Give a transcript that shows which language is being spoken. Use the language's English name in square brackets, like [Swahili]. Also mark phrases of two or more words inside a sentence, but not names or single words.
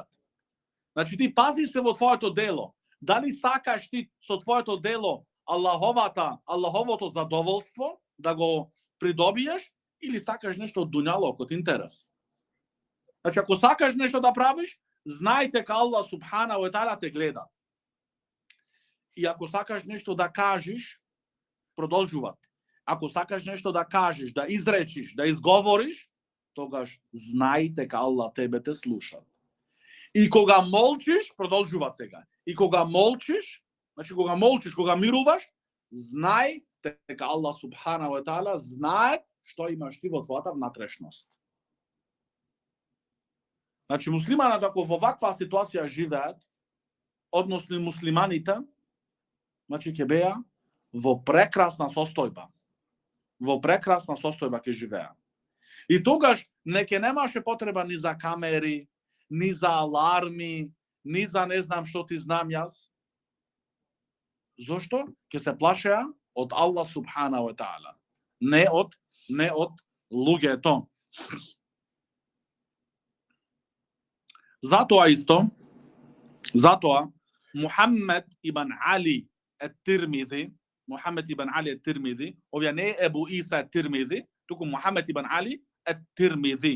[Macedonian] Значи ти пази се во твоето дело. Дали сакаш ти со твоето дело Аллаховото задоволство да го придобиеш или сакаш нешто од дуњалок, од интерес. Значи ако сакаш нешто да правиш, знај дека Аллах [Arabic] سبحانه وتعالى [Macedonian] те гледа. И ако сакаш нешто да кажеш, продолжуват. Ако сакаш нешто да кажеш, да изречиш, да изговориш, тогаш знај дека Аллах тебе те слуша. И кога молчиш, продолжува сега. И кога молчиш, значи кога мируваш, знај дека Аллах [Arabic] سبحانه وتعالى [Macedonian] знае што имаш ти во твојата внатрешност. Значи муслиманот ако во ваква ситуација живеат, односно муслиманите, значи ќе беа во прекрасна состојба. Во прекрасна состојба ќе живеа. И тогаш не ќе немаше потреба ни за камери, ни за аларми, ни за не знам што ти знам јас. Зошто? Ќе се плашеа од Аллах [Arabic] سبحانه وتعالى. [Macedonian] Не од луѓето. Затоа Мухаммед ибн Али ет-Тирмизи, овие не е Ебу Иса ет-Тирмизи, туку Мухаммед ибн Али ет-Тирмизи.